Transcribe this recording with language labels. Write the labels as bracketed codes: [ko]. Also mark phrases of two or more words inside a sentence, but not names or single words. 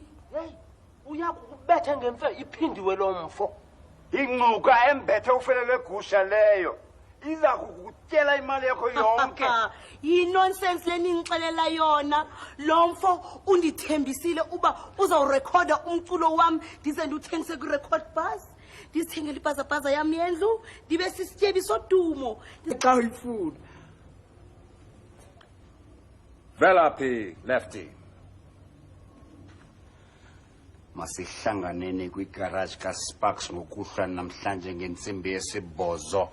[xh] Hey, uyakubetha ngemfe iphindiwe lo mfo. Inquka embethe ufelele gusha leyo. Iza kukutyela imali yakho yonke. Yi-nonsense leningixelela yona. Lo mfo undithembisile uba uzawurekhoda umculo wami ndize ndiwuthengise kwi- [en] record bus. [xh] Ndizithengele ibhazabhaza yami yendlu ndibe sisityebi sodumo xa uyifuna. Velaphi, Lefty. Masihlanganeni kwigarage kaSparks ngokuhla namhlanje ngentsimbi yesibhozo.